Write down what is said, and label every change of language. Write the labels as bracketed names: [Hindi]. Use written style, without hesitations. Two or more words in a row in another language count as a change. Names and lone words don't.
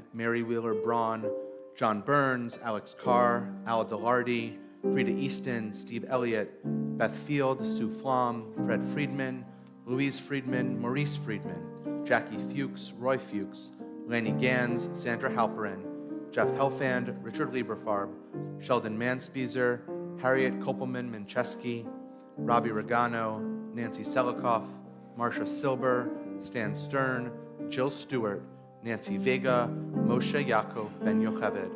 [English] Mary Wheeler Braun, John Burns, Alex Carr, Al Delardi, Frida Easton, Steve Elliott, Beth Field, Sue Flom, Fred Friedman, Louise Friedman, Maurice Friedman, Jackie Fuchs, Roy Fuchs, Lanny Gans, Sandra Halperin, Jeff Helfand, Richard Lieberfarb, Sheldon Manspieser, Harriet Kopelman-Mincheski, Robbie Regano, Nancy Selikoff, Marcia Silber, Stan Stern, Jill Stewart, Nancy Vega, Moshe Yaakov Ben Yocheved.